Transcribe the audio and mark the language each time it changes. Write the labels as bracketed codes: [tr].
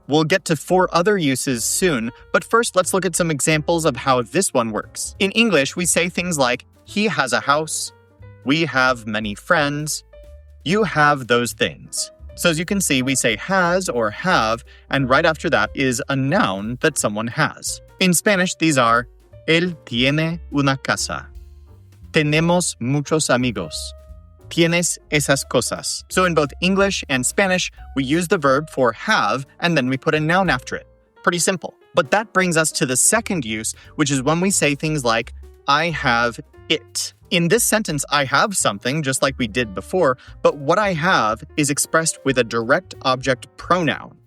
[en] We'll get to 4 other uses soon, but first let's look at some examples of how this one works. In English, we say things like, he has a house, we have many friends, you have those things. So as you can see, we say has or have, and right after that is a noun that someone has. In Spanish, these are [es] él tiene una casa. Tenemos muchos amigos. Tienes esas cosas. [en] So in both English and Spanish, we use the verb for have, and then we put a noun after it. Pretty simple. But that brings us to the second use, which is when we say things like, I have it. In this sentence, I have something, just like we did before, but what I have is expressed with a direct object pronoun.